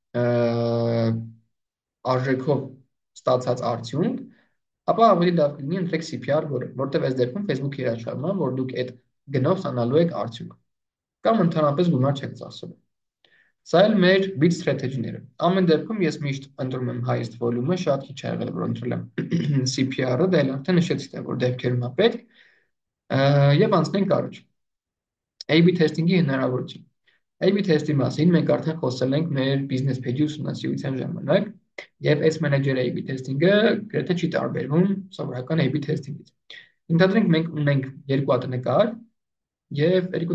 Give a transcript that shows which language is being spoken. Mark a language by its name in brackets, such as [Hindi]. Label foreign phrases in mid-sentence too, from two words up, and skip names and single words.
[Armenian] արժեքով ստացած արդյունք, ապա ավելի լավ կլինի ընտրեք [English] CPR goal- [Armenian] ը, որտեղ այս դեպքում Facebook-ի երաշխավորում է, որ դուք այդ գնով ստանալու եք արդյունք կամ ընդհանրապես գումար չեք ծախսելու։ Սա էլ մեր [English] bid strategy- [Armenian] ները։ Ամեն դեպքում ես միշտ ընտրում եմ [English] highest volume- [Armenian] ը, շատ քիչ ա եղել, որ ընտրել եմ CPR-ը, դա էլ արդեն նշեցի, որ դեպքերում է պետք, եւ անցնենք առաջ։ [English] A/B testing- [Armenian] ի հնարավորություն։ [English] A/B test- [Armenian] ի մասին մենք արդեն խոսել ենք մեր [English] business page- [Armenian] ի ուսումնասիրության ժամանակ, եւ այս [English] manager A/B testing- [Armenian] ը գրեթե չի տարբերվում սովորական [English] A/B testing- [Armenian] ից։ Ընդհանրենք մենք ունենք երկու հատ նկար, եւ երկու